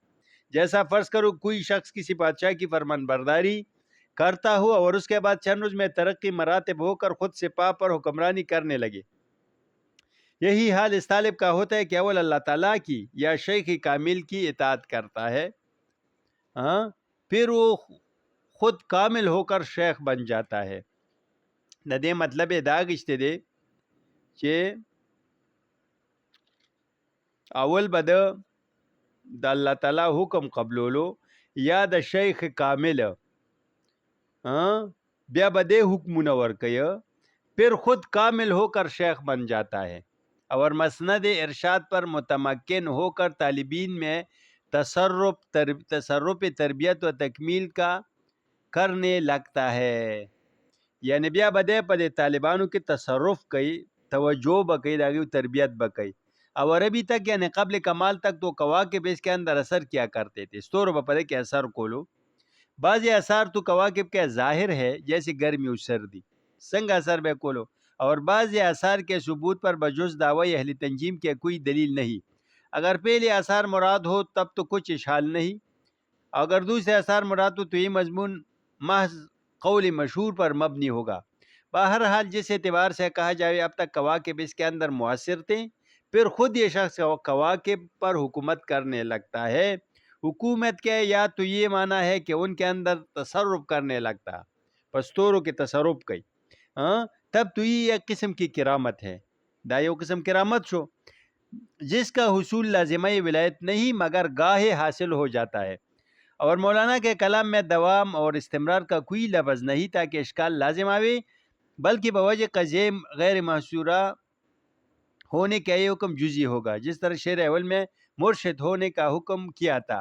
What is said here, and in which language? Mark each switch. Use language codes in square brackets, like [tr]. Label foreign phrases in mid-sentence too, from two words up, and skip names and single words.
[ur] جیسا فرض کرو کوئی شخص کسی بادشاہ کی فرمان برداری کرتا ہو اور اس کے بعد چند روز میں ترقی مراتب ہو کر خود سپاہ پر حکمرانی کرنے لگے. یہی حال اس طالب کا ہوتا ہے کہ اول اللہ تعالیٰ کی یا شیخ کامل کی اطاعت کرتا ہے، پھر وہ خود کامل ہو کر شیخ بن جاتا ہے. [ps] د دې مطلب دا غشته دی چې اول به د الله تعالی حکم قبولولو یا د شیخ کامل بیا به دې حکمونه ورکوي، [ur] پھر خود کامل ہو کر شیخ بن جاتا ہے اور مسند ارشاد پر متمکن ہو کر طالبین میں تصرف تربیت و تکمیل کا کرنے لگتا ہے. [ps] یعنی بیا به دې په دې طالبانو کې تصرف کوي، توجہ به کوي، د هغوی تربیت به کوي. [ur] اور ابھی تک یعنی قبل کمال تک تو کواکب اس کے اندر اثر کیا کرتے تھے، [ps] ستورو به په دې کې اثر کولو. [ur] بعضی اثار تو کواکب کا ظاہر ہے جیسے گرمی و سردی، [ps] سنگ اثر بے کولو. [ur] اور بعضی اثار کے ثبوت پر بجز دعوی اہل تنجیم کے کوئی دلیل نہیں. اگر پہلے اثار مراد ہو تب تو کچھ اشکال نہیں، اگر دوسرے اثار مراد ہو تو یہ مضمون محض قول مشہور پر مبنی ہوگا. بہرحال جس اعتبار سے کہا جائے اب تک کواکب اس کے اندر مؤثر تھے، پھر خود یہ شخص کواکب پر حکومت کرنے لگتا ہے. حکومت کے یا تو یہ معنی ہے کہ ان کے اندر تصرف کرنے لگتا، پستوروں کے تصرف کی، تب تو یہ ایک قسم کی کرامت ہے. [ps] دا یو قسم کرامت شو [ur] جس کا حصول لازمہ ولایت نہیں مگر گاہے حاصل ہو جاتا ہے. اور مولانا کے کلام میں دوام اور استمرار کا کوئی لفظ نہیں تاکہ اشکال لازم آوے، بلکہ بوجہ قضیم غیر محصورہ ہونے کا یہ حکم جزی ہوگا، جس طرح شعر اول میں مرشد ہونے کا حکم کیا تھا.